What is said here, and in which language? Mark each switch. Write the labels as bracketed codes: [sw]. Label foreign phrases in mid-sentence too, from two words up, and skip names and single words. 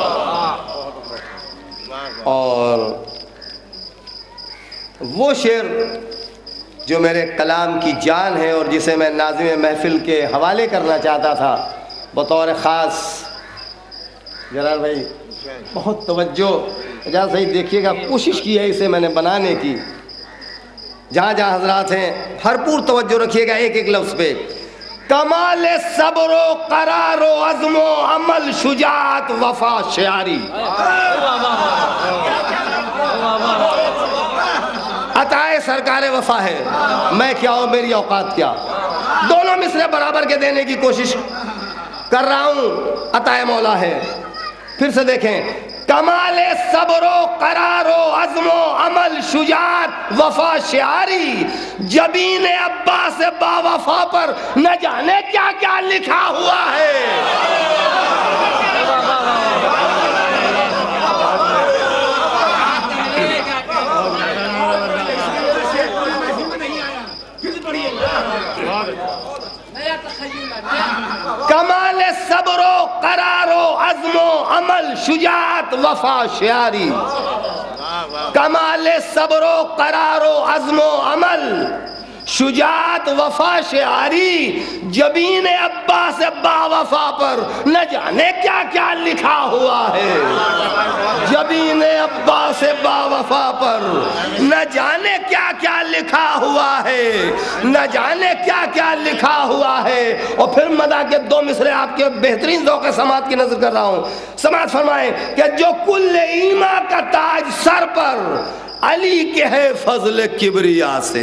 [ur] اور وہ شعر جو میرے کلام کی جان ہے اور جسے میں ناظم محفل کے حوالے کرنا چاہتا تھا بطور خاص، جلال بھائی بہت توجہ اجازت صحیح دیکھیے گا، کوشش کی ہے اسے میں نے بنانے کی، جہاں جہاں حضرات ہیں بھرپور توجہ رکھیے گا ایک ایک لفظ پہ۔ کمال صبر و قرار و عزم و عمل شجاعت وفا شعاری، عطائے سرکار وفا ہے، میں کیا ہوں میری اوقات کیا، دونوں مصرے برابر کے دینے کی کوشش کر رہا ہوں، عطائے مولا ہے۔ پھر سے دیکھیں، کمال صبر و قرار و عزم و عمل شجاعت وفا شعاری، جبین عباس با وفا پر نہ جانے کیا کیا لکھا ہوا ہے۔ کمال صبر و قرار و عزم و عمل شجاعت وفا شعاری، کمال صبر و قرار و عزم و عمل شجاعت وفا شعاری، جبین عباس با وفا پر نہ جانے کیا کیا لکھا ہوا ہے۔ جبین با وفا پر، نہ جانے کیا کیا لکھا ہوا ہے، نہ جانے کیا کیا لکھا ہوا ہے۔ اور پھر مدح کے دو مصرے آپ کے بہترین ذوق سماعت کی نظر کر رہا ہوں، سماعت فرمائیں کہ جو کل ایما کا تاج سر پر، علی کے ہے فضل کبریا سے۔